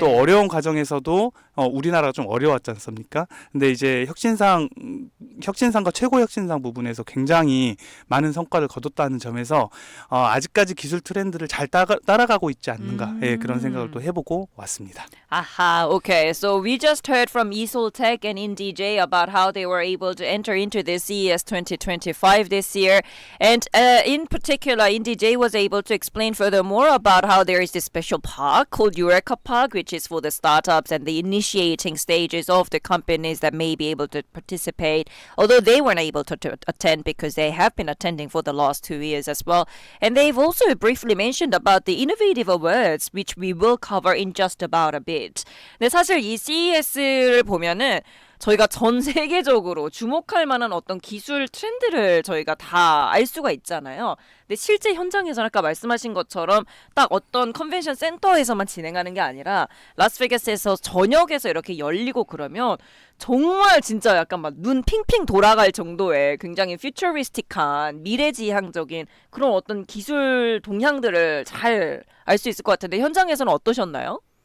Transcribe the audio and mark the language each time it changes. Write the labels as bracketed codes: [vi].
[ko] 또 어려운 과정에서도 우리나라가 좀 어려웠지 않습니까? 근데 이제 혁신상과 최고 혁신상 부분에서 굉장히 많은 성과를 거뒀다는 점에서 아직까지 기술 트렌드를 잘 따라가고 있지 않는가 예, 그런 생각을 또 해보고 왔습니다. [en] Aha, okay. So we just heard from Esoltech and IndyJ about how they were able to enter into the CES 2025 this year. And in particular, IndyJ was able to explain furthermore about how there is this special park called Eureka Park, which is for the startups and the initiating stages of the companies that may be able to participate, although they weren't able to attend because they have been attending for the last 2 years as well. And they've also briefly mentioned about the innovative awards, which we will cover in just about a bit. [ko] 근데 사실 이 CES를 보면은 저희가 전 세계적으로 주목할 만한 어떤 기술 트렌드를 저희가 다 알 수가 있잖아요. 근데 실제 현장에서는 아까 말씀하신 것처럼 딱 어떤 컨벤션 센터에서만 진행하는 게 아니라 라스베가스에서 저녁에서 이렇게 열리고 그러면 정말 진짜 약간 막 눈 핑핑 돌아갈 정도의 굉장히 퓨처리스틱한 미래지향적인 그런 어떤 기술 동향들을 잘 알 수 있을 것 같은데 현장에서는 어떠셨나요?